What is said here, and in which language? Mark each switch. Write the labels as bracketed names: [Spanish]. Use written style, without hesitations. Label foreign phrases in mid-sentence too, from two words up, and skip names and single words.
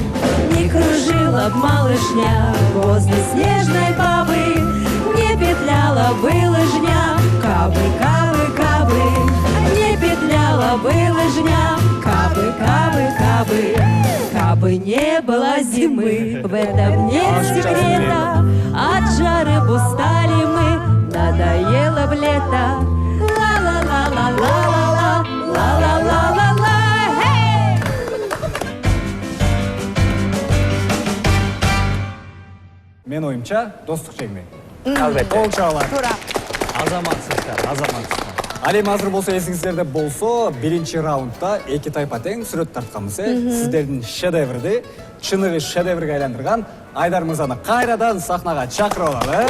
[Russian] Не кружила б малышня возле снежной бабы, не петляла бы лыжня, кабы, кабы, кабы, не петляла бы лыжня, кабы, кабы, кабы. Кабы не было зимы, в этом нет секрета, от жары б устали мы, надоело б лето. Ла-ла-ла-ла-ла-ла-ла, ла-ла-ла-ла-ла, хей! [Kyrgyz] Мен оюмча достук чегме. Албетте. Колчалар. Тура. Азаматсыздар, азаматсыздар. Ал эми азыр болсо эсиңиздерде болсо, биринчи раундда эки тайпа тең сүрөт тартканбыз. Сиздердин шедеврди чыныгы шедеврге айландырган Айдар мырзаны кайрадан сахнага чакырып алалы.